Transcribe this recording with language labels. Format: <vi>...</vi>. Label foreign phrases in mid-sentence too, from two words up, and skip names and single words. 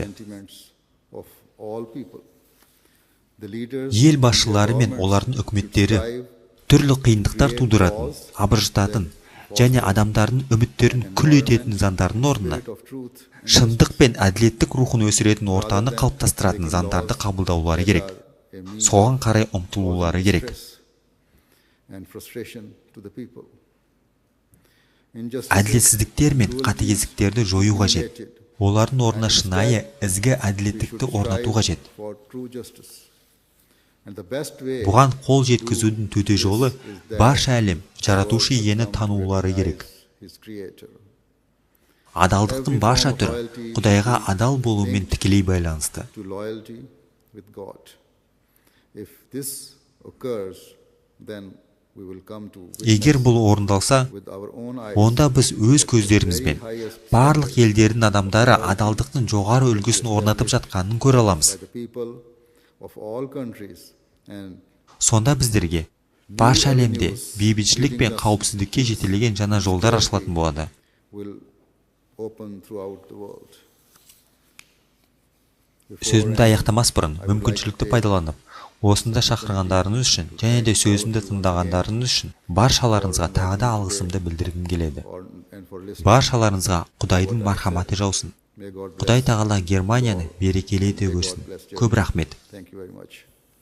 <en>sentiments of all people. The leaders</en> <kk>Ел басшылары мен олардың үкіметтері түрлі қиындықтар тудыратын, абыржытатын және адамдардың үміттерін күл ететін заңдардың орнына</kk> <en>of truth</en> <kk>шындық пен әділеттік рухын өсіретін ортаны қалыптастыратын заңдарды қабылдаулары керек. Соған қарай ұмтылулары керек.</kk> <en>and frustration to the people. Injustice</en> <kk>Әділетсіздіктер мен қатыгездіктерді жою қажет. Олардың орнына шынайы, ізгі әділеттікті орнату қажет.</kk> <en>for true justice. And the best way</en> <kk>Бұған қол жеткізудің төте жолы барша әлем жаратушы иені танулары керек.</kk> <en>his creator.</en> <kk>Адалдықтың барша түрі Құдайға адал болумен тікелей байланысты.</kk> <en>To loyalty with God. If this occurs, then we will come to</en> <kk>Егер бұл орындалса,</kk> <en>with our own eyes</en> <kk>онда біз өз көздерімізбен барлық елдердің адамдары адалдықтың жоғары үлгісін орнатып жатқанын көре аламыз.</kk> <en>by the people of all countries and</en> <kk>Сонда біздерге барша әлемде бейбітшілік пен қауіпсіздікке жетелеген жаңа жолдар ашылатын болады.</kk> <en>will open throughout the world.</en> <kk>Сөзімді аяқтамас бұрын мүмкіншілікті пайдаланып, осында шақырғандарыңыз үшін және де сөзімді тыңдағандарыңыз үшін баршаларыңызға тағы да алғысымды білдіргім келеді.</kk> <en>And for listening,</en> <kk>Баршаларыңызға Құдайдың мархаматы жаусын.</kk> <en>may God bless.</en> <kk>Құдай тағала Германияны берекелі ете көрсін. Көп рахмет.</kk> <en>Thank you very much.</en>